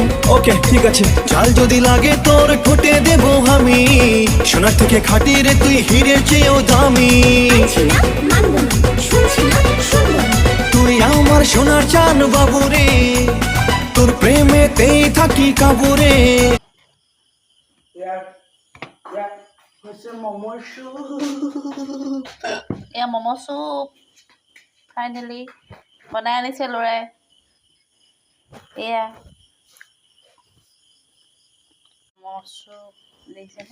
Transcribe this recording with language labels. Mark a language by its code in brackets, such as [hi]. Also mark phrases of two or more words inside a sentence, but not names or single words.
[bn] ওকে ঠিক আছে। ঝাল যদি লাগে তোর ঠোঁটে দেব আমি। সোনার থেকে খাঁটি রে তুই হীরের চেয়েও দামি। আনছি না, মানবো না, শুনছি না, শুনবো না। তুই আমার সোনার চান বাবু রে, তোর প্রেমেতেই থাকি কাবু রে। [as] এয়া ম'ম' চুপ ফাইনেলি বনাই আনিছে ল'ৰাই। এয়া ম'ম' চুপ দেখিছেনে?